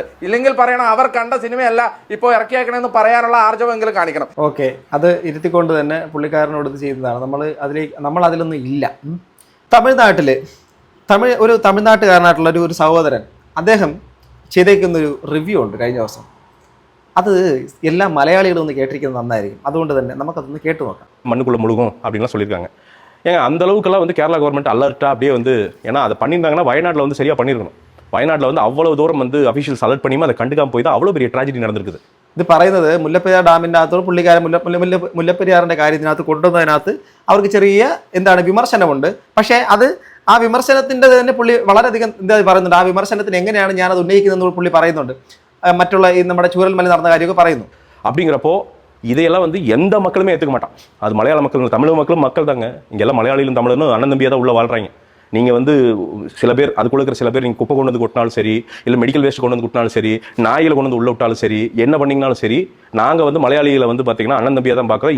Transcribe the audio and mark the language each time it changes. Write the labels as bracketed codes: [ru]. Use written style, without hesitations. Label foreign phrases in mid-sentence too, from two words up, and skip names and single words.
[ml] ഇല്ലെങ്കിൽ പറയണം അവർ കണ്ട സിനിമയല്ല ഇപ്പോൾ ഇറക്കിയേക്കണമെന്ന് പറയാനുള്ള ആർജവമെങ്കിലും കാണിക്കണം. ഓക്കെ, അത് ഇരുത്തിക്കൊണ്ട് തന്നെ പുള്ളിക്കാരനോട് ഇത് ചെയ്യുന്നതാണ്. നമ്മൾ അതിലൊന്നും ഇല്ല. ഒരു തമിഴ്നാട്ടുകാരനായിട്ടുള്ള ഒരു സഹോദരൻ, അദ്ദേഹം ചെയ്തേക്കുന്നൊരു റിവ്യൂ ഉണ്ട് കഴിഞ്ഞ ദിവസം. [ta] அது எல்லா மலையாளிகளும் வந்து கேட்டிருக்கிறது நന്നായിരിക്കും. [ml] അതുകൊണ്ട് തന്നെ നമുക്കതൊന്ന് கேட்டு നോക്കാം. [ta] மண்ணுக்குள்ள முழுகும் அப்படின்லாம் சொல்லியிருக்காங்க. ஏங்க அந்த அளவுக்குலாம் வந்து கேரளா [en] government alertஆக [ta] அப்படியே வந்து, ஏன்னா அதை பண்ணியிருந்தாங்கன்னா வயநாட்டில் வந்து சரியாக பண்ணியிருக்கணும். വയനാട്ടിൽ வந்து அவ்வளவு தூரம் வந்து [en] officials alert [ta] பண்ணியும் அதை கண்டுக்காம போய் தான் அவ்வளோ பெரிய [ml] ട്രാജഡി നടന്നിരിക്കുന്നത്. ഇത് പറയുന്നത് മുല്ലപ്പെരിയാർ ഡാമിൻ്റെ അകത്തോട് പുള്ളിക്കാരൻ മുല്ലപ്പെരിയാറിൻ്റെ കാര്യത്തിനകത്ത് കൊണ്ടുവന്നതിനകത്ത് അവർക്ക് ചെറിയ വിമർശനമുണ്ട്. പക്ഷേ അത് ആ വിമർശനത്തിൻ്റെ തന്നെ പുള്ളി വളരെയധികം പറയുന്നുണ്ട്. ആ വിമർശനത്തിന് എങ്ങനെയാണ് ഞാനത് ഉന്നയിക്കുന്നതെന്ന് പുള്ളി പറയുന്നുണ്ട്. മറ്റുള്ള ഈ നമ്മുടെ ചൂരൽമല നടന്ന കാര്യമൊക്കെ പറയുന്നു. [ta] அப்படிங்கிறப்போ இதையெல்லாம் வந்து எந்த மக்களுமே ஏற்றுக்க மாட்டான். அது மலையாள மக்கள், தமிழ் மக்களும் மக்கள் தாங்க. இங்கெல்லாம் மலையாளிகளும் தமிழனும் அண்ணன் தம்பியாக தான் உள்ள வாழ்றாங்க. நீங்கள் வந்து சில பேர் அதுக்குள்ள இருக்கிற சில பேர் நீங்கள் குப்பை கொண்டு வந்து கொட்டினாலும் சரி, இல்லை [en] medical waste [ta] கொண்டு வந்து கொட்டினாலும் சரி, நாயில் கொண்டு வந்து உள்ள விட்டாலும் சரி, என்ன பண்ணிங்கனாலும் சரி, நாங்கள் வந்து மலையாளிகளை வந்து பார்த்தீங்கன்னா அண்ணன் தம்பியாக தான் பார்க்குறோம்.